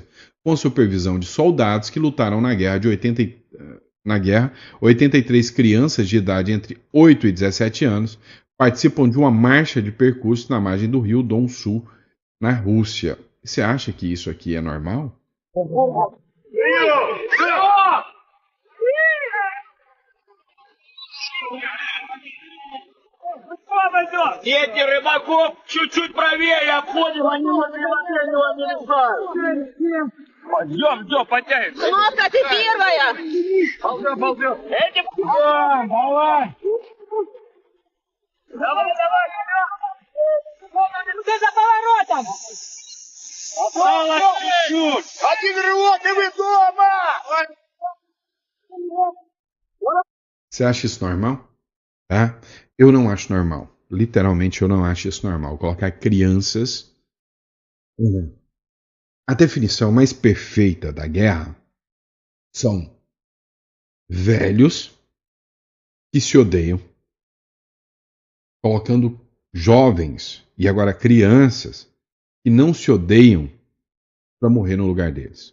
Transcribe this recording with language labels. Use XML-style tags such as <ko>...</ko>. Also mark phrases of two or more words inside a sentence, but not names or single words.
<pt>Com supervisão de soldados que lutaram na guerra, 83 crianças de idade entre 8 e 17 anos participam de uma marcha de percurso na margem do rio Don-Su, na Rússia. Você acha que isso aqui é normal?</pt> <ru>Дети рыбаков чуть-чуть правее обходим, они вот не мешают. Идем, потянем. Кнопка, ты первая! Ползем. Эти давай. Давай. Ты за поворотом. Осталось чуть-чуть. Один рывок, и вы дома.</ru> <pt>Você acha isso normal? Tá? Eu não acho normal. Literalmente, eu não acho isso normal. Colocar crianças. A definição mais perfeita da guerra são velhos que se odeiam, colocando jovens e agora crianças que não se odeiam para morrer no lugar deles.</pt>